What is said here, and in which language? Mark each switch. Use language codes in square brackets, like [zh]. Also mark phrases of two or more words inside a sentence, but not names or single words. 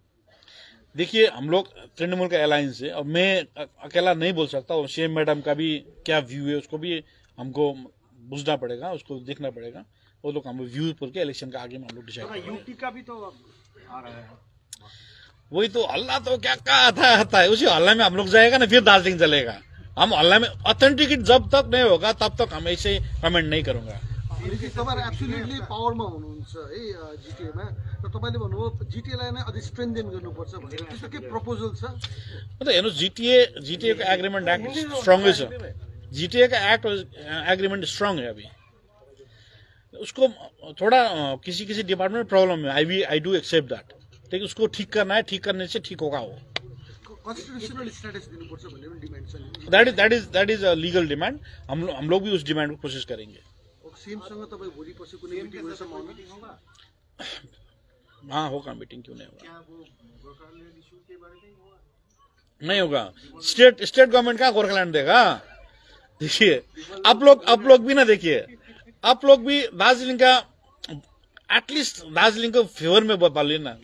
[hi] देखिए हम लोग तृणमूल का अलायंस है, और मैं अकेला नहीं बोल सकता, और सीएम मैडम का भी क्या व्यू है उसको भी हमको बुझना पड़ेगा, उसको देखना पड़ेगा। वो लोग हम व्यू पर के इलेक्शन का आगे में हम लोग डिसाइड करेंगे। यूटी का भी तो आ रहा है, वही तो हल्ला तो क्या आता है, उसी हल्ला में हम लोग जाएगा ना, फिर दार्जिलिंग चलेगा। हम ऑनलाइन में ऑथेंटिकेट जब तक नहीं होगा तब तक हम ऐसे कमेंट नहीं करूंगा। [ne] तपाईहरु एब्सोल्युटली पावरमा हुनुहुन्छ है जिटिएमा र तपाईले भन्नुभयो जिटिएलाई नै अझै स्ट्रेन्थेन गर्नुपर्छ भनेर, त्यस्तो के प्रपोजल छ? [hi] मतलब हेर्नु जीटीए का एग्रीमेंट एक्ट स्ट्रांग है। जीटीए का एक्ट एग्रीमेंट स्ट्रांग है। अभी उसको थोड़ा किसी किसी डिपार्टमेंट में प्रॉब्लम है। [en] I do accept that, [hi] लेकिन उसको ठीक करना है, ठीक करने से ठीक होगा। वो [en] constitutional status [ne] दिनुपर्छ भन्ने पनि डिमान्ड छ। [en] That is a legal demand. [hi] हम लोग भी उस डिमांड को कोशिश करेंगे। [ne] सीएमसँग तपाईँ भोलि पछि कुनै मिटिङ होगा? [hi] हाँ होगा, मीटिंग क्यों नहीं होगा? नहीं होगा। स्टेट गवर्नमेंट का गोरखालैंड देगा? देखिए आप लोग भी ना, देखिए आप लोग भी दार्जिलिंग का एटलीस्ट दार्जिलिंग को फेवर में बोलिए ना।